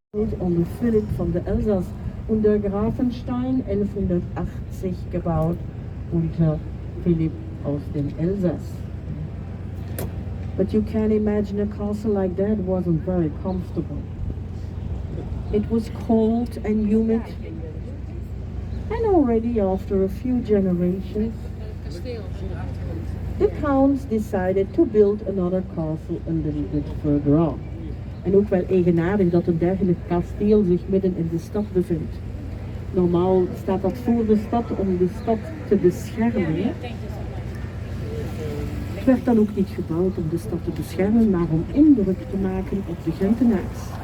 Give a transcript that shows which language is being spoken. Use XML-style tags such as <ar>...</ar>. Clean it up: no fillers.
<de>Onder Philipp van der Elsass und der Grafenstein 1180 gebaut unter Philipp aus dem Elsass.</de> <en>But you can imagine a castle like that wasn't very comfortable. It was cold and humid, and already after a few generations, the counts decided to build another castle a little bit further on.</en> <nl>En ook wel eigenaardig dat een dergelijk kasteel zich midden in de stad bevindt. Normaal staat dat voor de stad om de stad te beschermen. Het werd dan ook niet gebouwd om de stad te beschermen, maar om indruk te maken op de Gentenaars.</nl>